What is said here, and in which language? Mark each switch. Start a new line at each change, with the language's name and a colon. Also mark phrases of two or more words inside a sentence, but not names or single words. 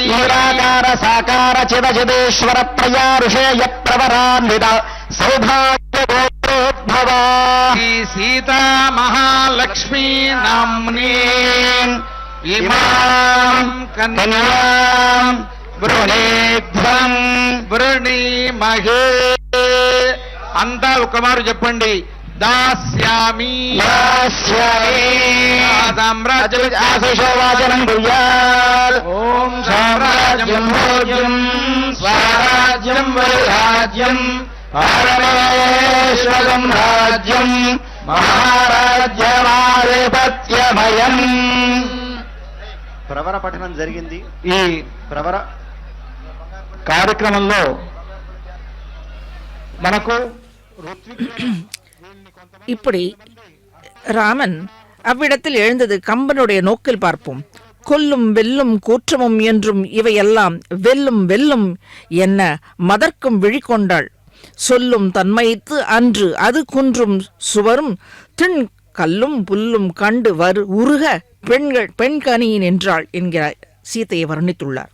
Sanskrit: निराकार साकार चिदचिदेश्वर प्रयाऋषेय प्रवरान्वित सौभाग्य गोत्रोद्भवा सीता महालक्ष्मी नाम्नी इमां कन्यां वृणीध्वं
Telugu: వృణీమహే అంతా ఒక మారు చెప్పండి.
Sanskrit: దాస్యామి ఆశిషో వాచనం కుర్యాత్. ఓం సామ్రాజ్యం భోజ్యం స్వరాజ్యం వైరాజ్యం పరమేశ్వరం రాజ్యం మహారాజ్యమాధిపత్యమయం.
Telugu: ప్రవర పఠనం జరిగింది. ఈ ప్రవర కార్యక్రమంలో మనకు
Tamil: இப்படி ராமன் அவ்விடத்தில் எழுந்தது கம்பனுடைய நோக்கில் பார்ப்போம். கொல்லும் வெல்லும் கூற்றமும் என்றும் இவையெல்லாம் வெல்லும் வெல்லும் என்ன மதர்க்கும் விழிகொண்டாள். சொல்லும் தன்மைத்து அன்று அது குன்றும் சுவரும் திண் கல்லும் புல்லும் கண்டு உருக பெண்கனியின் என்றாள் என்கிறார் சீதையை வர்ணித்துள்ளார்.